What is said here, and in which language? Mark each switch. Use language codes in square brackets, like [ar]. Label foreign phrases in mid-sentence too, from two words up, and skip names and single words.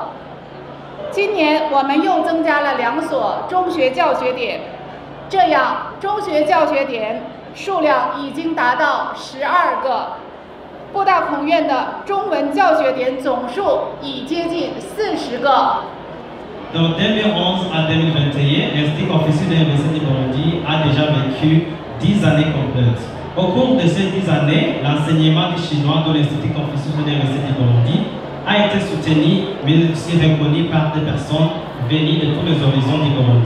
[zh] 今年我们又增加了2所中学教学点，这样中学教学点 数量已经达到12个，布大孔院的中文教学点总数已接近40个。 [fr] De 2011 à 2021, l'Institut Confucius de l'Université du Burundi a déjà vécu 10 années complètes. Au cours de ces 10 années, l'enseignement du chinois de l'Institut Confucius de l'Université du Burundi a été soutenu, mais aussi reconnu par des personnes venues de tous les horizons du Burundi.